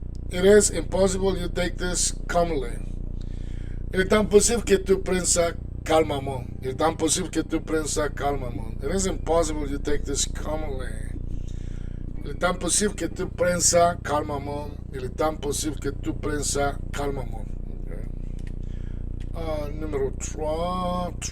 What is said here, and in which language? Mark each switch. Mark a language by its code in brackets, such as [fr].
[en] It is impossible you take this calmly. [fr] Il est impossible que tu prennes ça calmement. Il est impossible que tu prennes ça calmement. [en] It is impossible you take this calmly. [fr] Il est impossible que tu prennes ça calmement. Il est impossible que tu prennes ça calmement. Okay. Numéro 3.